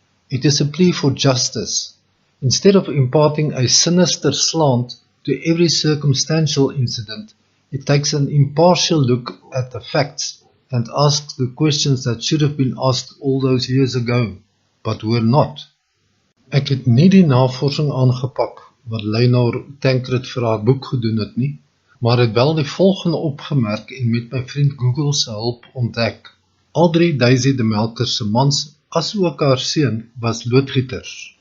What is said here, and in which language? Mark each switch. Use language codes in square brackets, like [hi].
[en] It is a plea for justice. Instead of imparting a sinister slant to every circumstantial incident, it takes an impartial look at the facts and asks the questions that should have been asked all those years ago, but were not. [af] Ek het nie die navorsing aangepak wat Lynor Tancred vir haar boek gedoen het nie, maar het wel die volgende opgemerk en met my vriend Google se hulp ontdek. Al 3 Daisy de Melker se mans asook haar seun was loodgieters.